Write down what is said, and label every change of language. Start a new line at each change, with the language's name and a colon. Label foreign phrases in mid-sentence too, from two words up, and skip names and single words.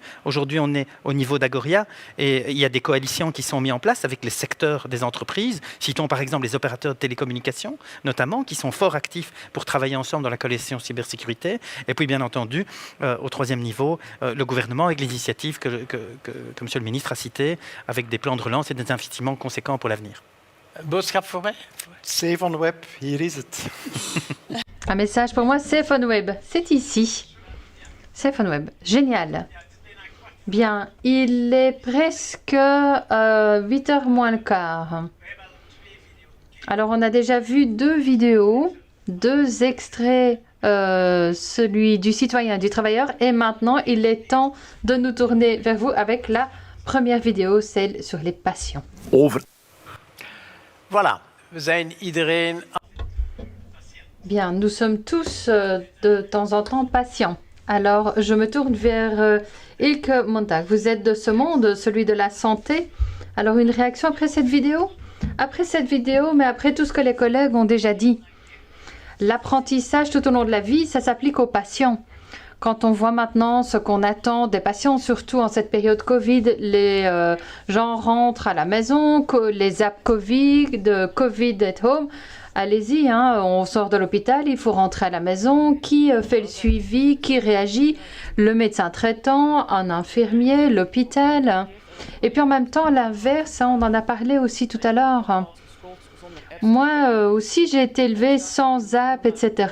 French: Aujourd'hui, on est au niveau d'Agoria et il y a des coalitions qui sont mises en place avec les secteurs des entreprises. Citons par exemple les opérateurs de télécommunications, notamment, qui sont fort actifs pour travailler ensemble dans la coalition cybersécurité. Et puis, bien entendu, au troisième niveau, le gouvernement avec l'initiative que M. le ministre a citée, avec des plans de relance et des investissements conséquents pour l'avenir.
Dutch: Boodschap voor mij? Safe on web, hier is het.
French: Un message pour moi, Safe on Web, c'est ici. Safe on Web, génial. Bien, il est presque 8h moins le quart. Alors, on a déjà vu 2 vidéos, 2 extraits, celui du citoyen et du travailleur. Et maintenant, il est temps de nous tourner vers vous avec la première vidéo, celle sur les passions. Voilà,
Dutch: we zijn iedereen.
French: Bien, nous sommes tous de temps en temps patients. Alors, je me tourne vers Ilke Montag. Vous êtes de ce monde, celui de la santé. Alors, une réaction après cette vidéo? Après cette vidéo, mais après tout ce que les collègues ont déjà dit. L'apprentissage tout au long de la vie, ça s'applique aux patients. Quand on voit maintenant ce qu'on attend des patients, surtout en cette période Covid, les gens rentrent à la maison, les apps Covid, Covid at home, allez-y, on sort de l'hôpital, il faut rentrer à la maison. Qui fait le suivi? Qui réagit? Le médecin traitant, un infirmier, l'hôpital. Et puis en même temps, l'inverse, on en a parlé aussi tout à l'heure. Moi aussi, j'ai été élevée sans app, etc.